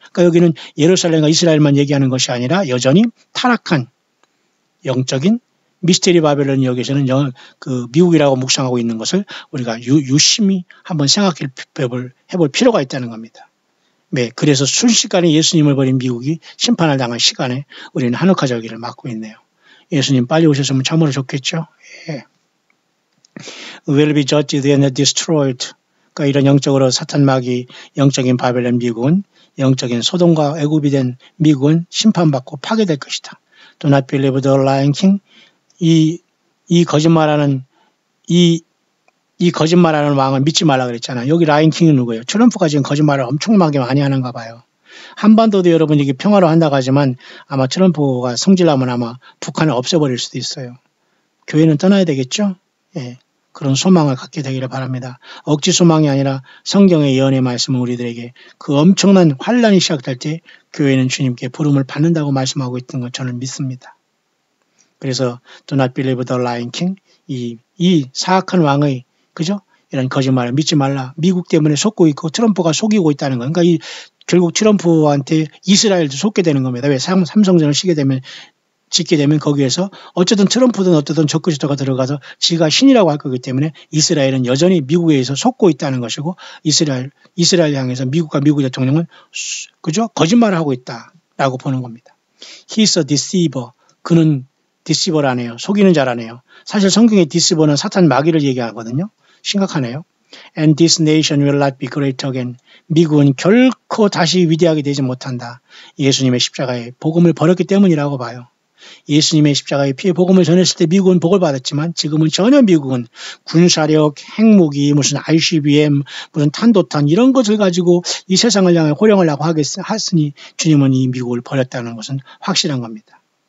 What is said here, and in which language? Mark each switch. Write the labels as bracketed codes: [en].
[ko] 그러니까 여기는 예루살렘과 이스라엘만 얘기하는 것이 아니라 여전히 타락한 영적인 미스테리 바벨론 여기서는 그 미국이라고 묵상하고 있는 것을 우리가 유심히 한번 생각해 볼 필요가 있다는 겁니다. 네, 그래서 순식간에 예수님을 버린 미국이 심판을 당한 시간에 우리는 한옥화 절기를 맞고 있네요. 예수님 빨리 오셨으면 참으로 좋겠죠. 예. [en] will be judged and destroyed. [ko] 그러니까 이런 영적으로 사탄마귀, 영적인 바벨론 미국은 영적인 소돔과 애굽이 된 미국은 심판받고 파괴될 것이다. [en] Do not believe the lying king. [ko] 이 거짓말하는 이 거짓말하는 왕을 믿지 말라 그랬잖아요. 여기 라인 킹이 누구예요? 트럼프가 지금 거짓말을 엄청나게 많이 하는가 봐요. 한반도도 여러분 이게 평화로 한다고 하지만 아마 트럼프가 성질나면 아마 북한을 없애버릴 수도 있어요. 교회는 떠나야 되겠죠? 예. 그런 소망을 갖게 되기를 바랍니다. 억지 소망이 아니라 성경의 예언의 말씀은 우리들에게 그 엄청난 환란이 시작될 때 교회는 주님께 부름을 받는다고 말씀하고 있던 것 저는 믿습니다. 그래서 [en] Do not believe the lying king. [ko] 이 사악한 왕의 그죠? 이런 거짓말을 믿지 말라. 미국 때문에 속고 있고 트럼프가 속이고 있다는 거. 그러니까 결국 트럼프한테 이스라엘도 속게 되는 겁니다. 왜 삼성전을 짓게 되면 거기에서 어쨌든 트럼프든 어쨌든 적그리스도가 들어가서 지가 신이라고 할 거기 때문에 이스라엘은 여전히 미국에 의해서 속고 있다는 것이고 이스라엘 향해서 미국과 미국 대통령은 그죠? 거짓말을 하고 있다라고 보는 겁니다. [en] He's a deceiver. [ko] 그는 디시버라네요. 속이는 자라네요. 사실 성경의 디시버는 사탄 마귀를 얘기하거든요. 심각하네요. [en] And this nation will not be great again. [ko] 미국은 결코 다시 위대하게 되지 못한다. 예수님의 십자가에 복음을 버렸기 때문이라고 봐요. 예수님의 십자가의 피해 복음을 전했을 때 미국은 복을 받았지만 지금은 전혀 미국은 군사력, 핵무기, 무슨 ICBM, 무슨 탄도탄 이런 것을 가지고 이 세상을 향해 호령하려고 하으니 주님은 이 미국을 버렸다는 것은 확실한 겁니다.